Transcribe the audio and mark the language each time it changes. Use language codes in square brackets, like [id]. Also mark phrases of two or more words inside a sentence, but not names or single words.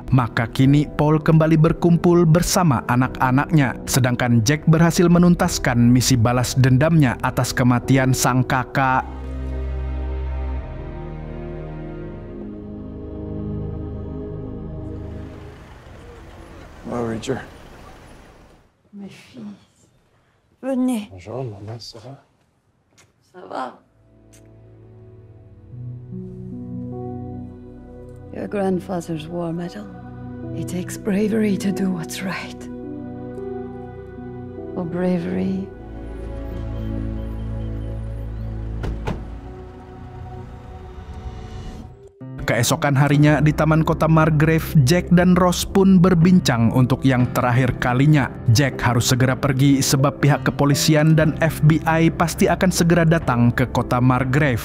[id] Maka kini Paul kembali berkumpul bersama anak-anaknya, sedangkan Jack berhasil menuntaskan misi balas dendamnya atas kematian sang kakak. [fr] Oh, Richard. Mes fils, venez. Bonjour, maman, ça va? Ça va? [en] Your grandfather's war medal. It takes bravery to do what's right. For bravery, [id] Keesokan harinya di Taman Kota Margrave, Jack dan Ross pun berbincang untuk yang terakhir kalinya. Jack harus segera pergi sebab pihak kepolisian dan FBI pasti akan segera datang ke kota Margrave.